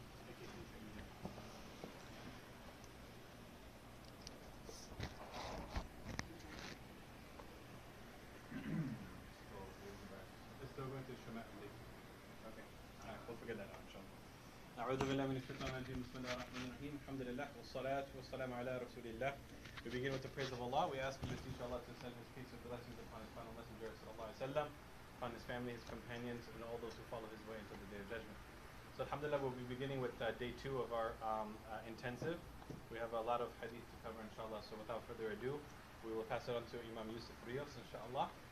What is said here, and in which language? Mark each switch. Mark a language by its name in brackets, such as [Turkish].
[English] Okay, please check it out. It's still going to Shamal day 2. Okay. Alright, we'll figure that out inshallah. [Arabic] أعوذ بالله من الشيطان الرجيم بسم الله الرحمن الرحيم الحمد لله والصلاة والسلام على رسول الله. [English] We begin with the praise of Allah. We ask Him to teach Allah to send His peace and blessings upon His final messenger sallallahu alaihi wasallam, upon his family, his companions, and all those who follow his way until the day of judgment. So alhamdulillah, we'll be beginning with day 2 of our intensive. We have a lot of hadith to cover inshallah, so without further ado, we will pass it on to Imam Yusuf Rios inshallah.